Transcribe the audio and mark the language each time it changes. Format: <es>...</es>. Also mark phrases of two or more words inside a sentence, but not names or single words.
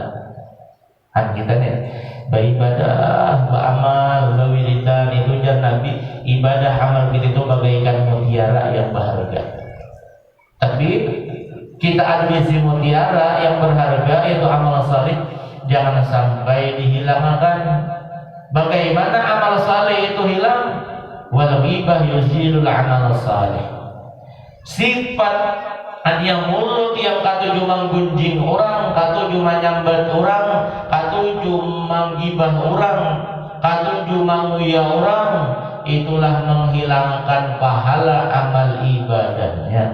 <id>Kan kita nih beribadah, beramal, berwiridan, itu jan Nabi, ibadah amal kita itu bagaikan mutiara yang berharga. Tapi kita ambisi mutiara yang berharga yaitu amal saleh, jangan sampai dihilangkan. Bagaimana amal saleh itu hilang?</id> <ar>Wal ghibah yuzilul amal saleh.</ar> <id>Sifat yang mulut yang</id> <bjn>katuju manggunjing orang, katuju manyambat orang, katuju manggibah orang, katuju manguya orang,</bjn> <id>itulah menghilangkan pahala amal ibadahnya.</id>